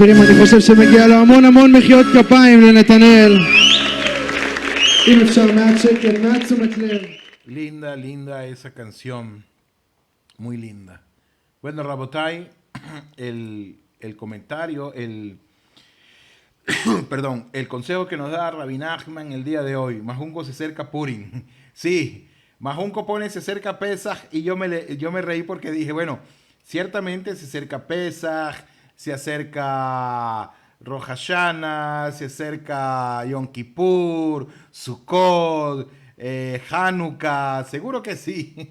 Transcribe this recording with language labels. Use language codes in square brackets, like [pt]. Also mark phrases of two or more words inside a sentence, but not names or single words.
[he] אני חושב שמגיע לו המון המון מחיאות כפיים לנתנאל. אם אפשר מעט שקט, מעט תשומת לב. [es] Linda, linda esa canción. Muy linda. Bueno, Rabotai, el comentario, perdón, el consejo que nos da Rabbi Nachman el día de hoy. Majunco se acerca a Purim. Sí, Majunco pone se acerca a Pesaj y yo me reí porque dije, bueno, ciertamente se acerca Pesaj, se acerca Rosh Hashanah, se acerca Yom Kippur, Sukkot, Hanukkah, seguro que sí.